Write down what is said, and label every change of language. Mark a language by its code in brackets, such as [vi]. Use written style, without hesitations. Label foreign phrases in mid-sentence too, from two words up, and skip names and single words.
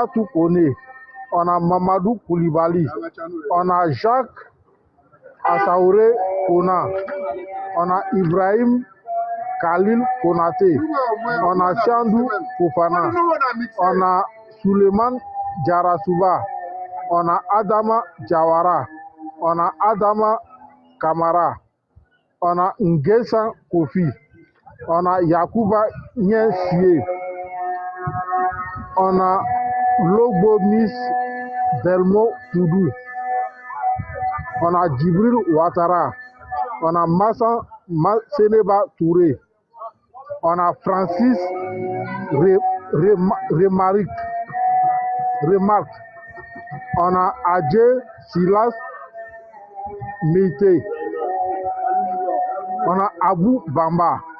[fr] Toukone, on a Mamadou Koulibaly, on a Jacques Assaouré Kona, on a Ibrahim Khalil Konaté, on a Chandou Fofana, on a Suleiman Jarasuba, on a Adama Jawara, on a Adama Kamara, on a Ngesa Kofi, on a Yakuba Nyensie, on a Lobo Miss Delmo Toudou, on a Djibril Ouattara, on a Massa Seneba Touré, on a Francis Remarque, on a Adje Silas Meite, on a Abou Bamba.